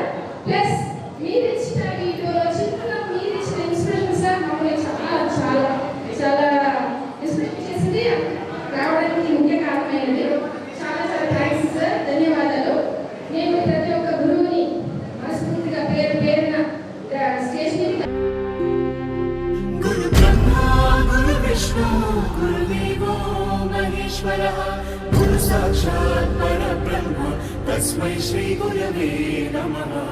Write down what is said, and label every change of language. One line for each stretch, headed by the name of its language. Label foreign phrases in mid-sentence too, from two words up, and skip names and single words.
Telugu: ప్లస్ మీరు ఇచ్చిన వీడియోలో చిన్న మీరు ఇచ్చిన ఇన్స్పిరేషన్ సార్ మమ్మల్ని చాలా చాలా చాలా ఇన్స్పిరేషన్ చేసింది, రావడానికి ముఖ్య కారణమైనది. చాలా చాలా థ్యాంక్స్ సార్, ధన్యవాదాలు. నేను ప్రతి ఒక్క గురువుని మనస్ఫూర్తిగా పేరున స్టేజ్ మీద
Sanskrit: గురు బ్రహ్మ గురు విష్ణు గురు దేవో महेश्वरः गुरु साक्षात् परब्रह्म तस्मै श्री गुरवे नमः